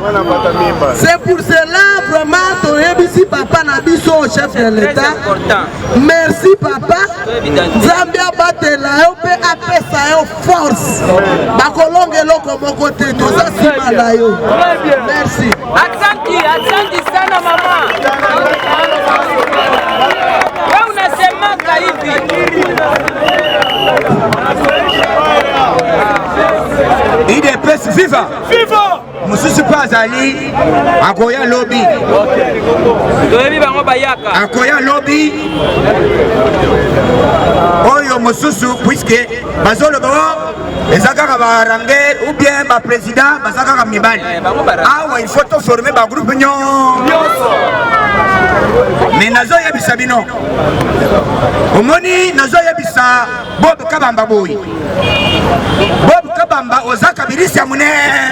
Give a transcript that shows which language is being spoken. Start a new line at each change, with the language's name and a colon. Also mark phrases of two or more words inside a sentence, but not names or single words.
French: C'est pour cela vraiment
Lingala: toyebisi papa na biso
French: chef de l'État merci
Lingala: papa Nzambe abatela yo mpe apesa yo force bakolonga eloko moko te toza nsima na yo merci.
Swahili: Asante sana mama. Wewe unasemaka hivi
Lingala: IDPS viva viva mususu pazali akoya lobby toyebi bango bayaka akoya lobby oyo mususu puisque bazoloba eza kaka baranger
French: ou bien
Lingala: ba président baza kaka mibali awa
French: il faut
Lingala: to former ba groupe nyonso mais nazoyebisa bino omoni nazoyebisa Bob Kabamba boy Bob bamba ozaka birisi ya munene